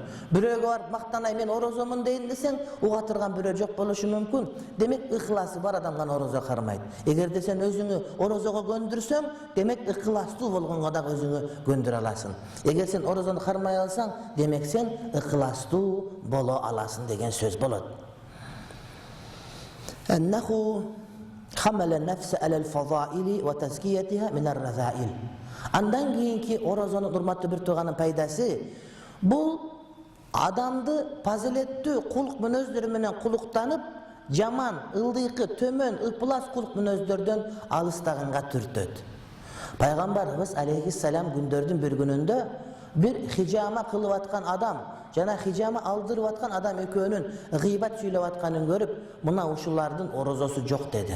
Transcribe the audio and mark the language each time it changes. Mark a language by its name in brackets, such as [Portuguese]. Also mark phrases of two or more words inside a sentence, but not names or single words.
[Kyrgyz] Бирөөгө барып мактанай мен орозомун дейин десең, уга турган бирөө жок болушу мүмкүн. Демек ыхласы бар адам гана орозо кармайт. Эгерде сен өзүңү орозого көндүрсөң, демек ыхластуу болгонго да өзүңү көндүрө аласың. Эгер сен орозону кармай алсаң, демек сен ыхластуу боло аласың деген сөз болот. [Arabic] Аннаху حمل النفس على الفضائل وتزكيتها من الرذائل. [Kyrgyz] Андан кийинки орозонун урматтуу бир тууганын пайдасы бул адамды фазилеттүү кулк мүнөздөр менен кулуктанып, жаман, ылдыйкы, төмөн, ыплас кулк мүнөздөрдөн алыстаганга түртөт. Пайгамбарыбыз алейхиссалам күндөрдүн бир күнүндө бир хижама кылып аткан адам жана хижама алдырып аткан адам экөөнүн гыйбат сүйлөп атканын көрүп, мына ушулардын орозосу жок деди.